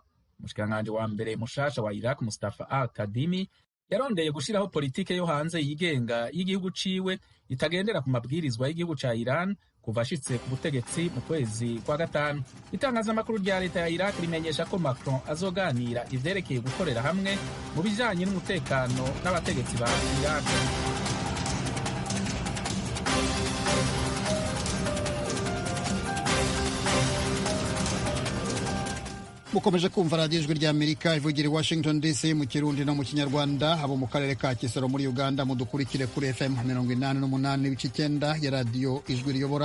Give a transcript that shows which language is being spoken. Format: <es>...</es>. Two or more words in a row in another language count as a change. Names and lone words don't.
<rn>Umushikiranganji wa mbere mushasha wa Iraq Mustafa al-Kadhimi yarondeye gushiraho politike yo hanze yigenga y'igihugu ciwe itagendera ku mabwirizwa y'igihugu ca Iran kuva ashitse ku butegetsi mu kwezi kwa 5. Itangazamakuru rya leta ya Iraq rimenyesha ko Macron azoganira ivyerekeye gukorera hamwe mu bijanye n'umutekano n'abategetsi ba Iraq. Mukomeje kumva radiyo ijwi ry'Amerika ivugira i Washington DC mu Kirundi no mu Kinyarwanda.</rn> <rw>Abo mu karere ka Kisoro muri Uganda mudukurikire kuri FM 88.9 ya radiyo ijwi riyobora.</rw>